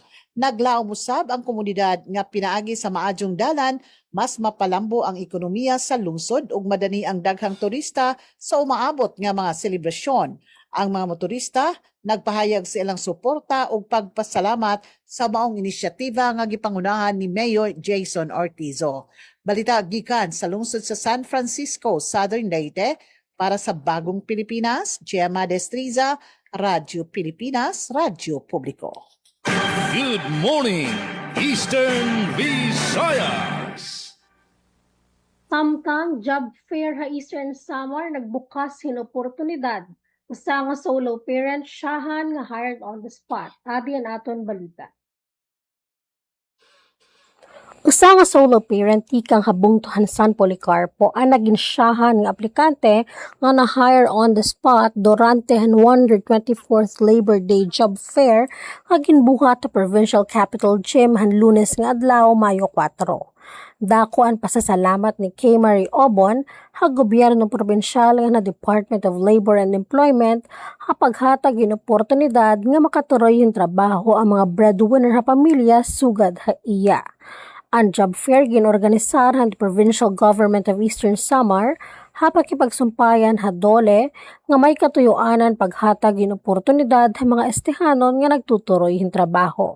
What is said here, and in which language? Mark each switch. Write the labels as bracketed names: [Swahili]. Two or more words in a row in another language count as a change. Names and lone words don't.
[Cebuano] Naglaom usab ang komunidad nga pinaagi sa maadyong dalan, mas mapalambo ang ekonomiya sa lungsod ug madani ang daghang turista sa umaabot nga mga selebrasyon. Ang mga motorista nagpahayag sa ilang suporta ug pagpasalamat sa maong inisyatiba nga gipangunahan ni Mayor Jason Ortizo. Balita gikan sa lungsod sa San Francisco, Southern Leyte, para sa Bagong Pilipinas, Gemma Destriza, Radyo Pilipinas, Radyo Publiko. [English] Good morning, Eastern Visayas. [Waray] Samtang job fair ha Eastern Samar nagbukas hin oportunidad. Usa nga solo parent siyahan nga [English] hired on the spot. [Waray] Adi ang aton balita. Usa nga solo parent tikang habungtuhan San Policarpo ang naging siyahan nga aplikante nga na-hire [English] on the spot [Waray] durante ang 124th Labor Day Job Fair nga ginbuhat sa Provincial Capital Gym han Lunes nga adlaw Mayo 4. Dako ang pasasalamat ni Kay Marie Obon, ha gobyerno ng probinsyal nga na Department of Labor and Employment, ha paghatag in oportunidad nga makaturoy yung trabaho ang mga breadwinner ha pamilya sugad ha iya. Ang job fair ginorganisar ng Provincial Government of Eastern Samar, ha pakipagsumpayan ha dole nga may katuyuanan paghatag in oportunidad sa mga estehanon nga nagtuturoy yung trabaho.